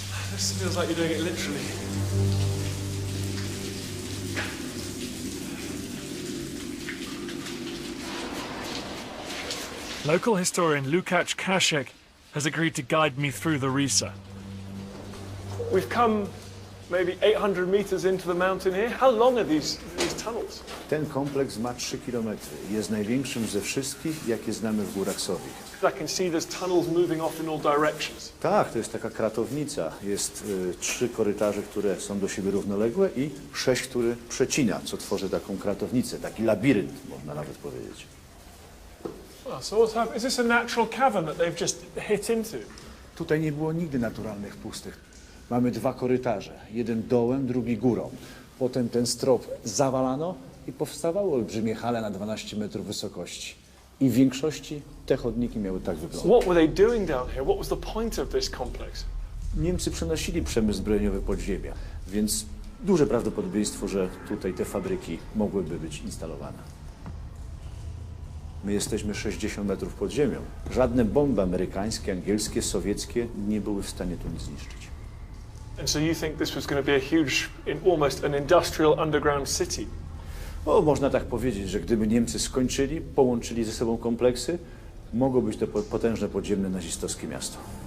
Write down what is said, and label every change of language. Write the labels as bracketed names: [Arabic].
[English] This feels like you're doing it literally. Local historian Lukasz Kaszek has agreed to guide me through the RISA. We've come maybe 800 meters into the mountain here. How long are these tunnels? [Polish] Ten kompleks ma 3 km. Jest największym ze wszystkich, jakie znamy w Górach Sowich. [English] I can see there's tunnels moving off in all directions. [Polish] Tak, to jest taka kratownica. Jest 3 korytarze, które są do siebie równoległe i 6, które przecina, co tworzy taką kratownicę, taki labirynt, można nawet powiedzieć. [English] So what's happened? Is this a natural cavern that they've just hit into? [Polish] Tutaj nie było nigdy naturalnych pustych. Mamy 2 korytarze, jeden dołem, drugi górą. Potem ten strop zawalano i powstawały olbrzymie hale na 12 metrów wysokości. I w większości te chodniki miały tak wyglądać. [English] So what were they doing down here? What was the point of this complex? [Polish] Niemcy przenosili przemysł zbrojeniowy pod ziemię, więc duże prawdopodobieństwo, że tutaj te fabryki mogłyby być instalowane. My jesteśmy 60 metrów pod ziemią. Żadne bomby amerykańskie, angielskie, sowieckie nie były w stanie tu nic zniszczyć. [English] And so you think this was going to be a huge, almost an industrial underground city? [Polish] O, można tak powiedzieć, że gdyby Niemcy skończyli, połączyli ze sobą kompleksy, mogło być to potężne podziemne nazistowskie miasto.